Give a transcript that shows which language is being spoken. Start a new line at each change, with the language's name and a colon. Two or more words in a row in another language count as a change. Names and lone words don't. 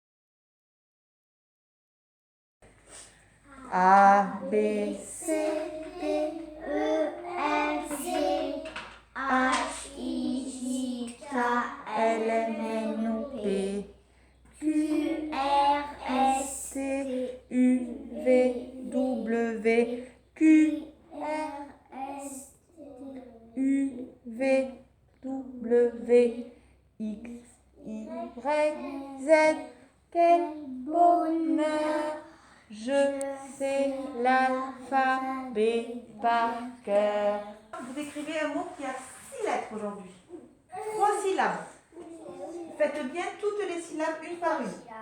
French: A, B, C, P Q R S T U V W Q R S U V W X Y Z. Quel bonheur! Je sais l'alphabet par cœur. Vous écrivez un mot qui a 6 lettres aujourd'hui. 3 syllabes. Faites bien toutes les syllabes une par une.